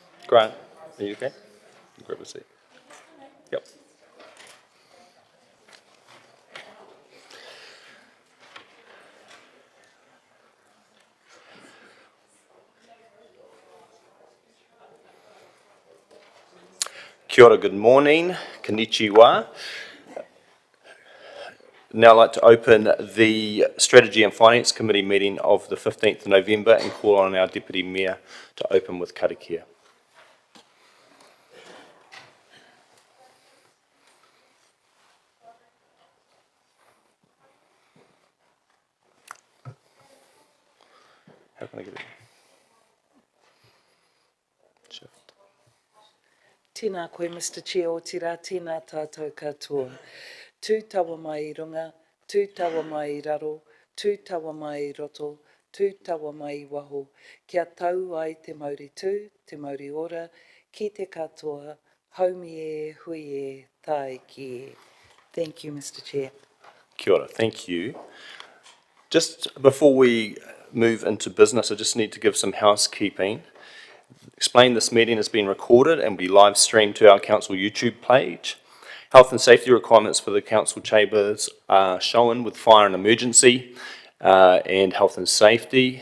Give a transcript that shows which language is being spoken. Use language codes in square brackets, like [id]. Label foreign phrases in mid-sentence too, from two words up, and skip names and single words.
[en] Grant, are you okay? Grab a seat. Yep. [mi] Kia ora, [en] good morning. Konnichiwa. Now I'd like to open the Strategy and Finance Committee meeting of the 15th of November and call on our Deputy Mayor to open with karakia. How can I get it? Shift. [mi] Tēnā koe, [en] Mr. Chair, [mi] o tira, tēnā tātou katoa. Tū tawa mai I runga, tū tawa mai I raro, tū tawa mai I roto, tū tawa mai I waho. Kia tau ai te mauri tū, te mauri ora, ki te katoa, haumi e, hui e, tae ki e. [en] Thank you, Mr. Chair. [mi] Kia ora, [en] thank you. Just before we move into business, I just need to give some housekeeping. Explain this meeting has been recorded and will be live streamed to our council YouTube page. Health and safety requirements for the council chambers are shown with fire and emergency and health and safety.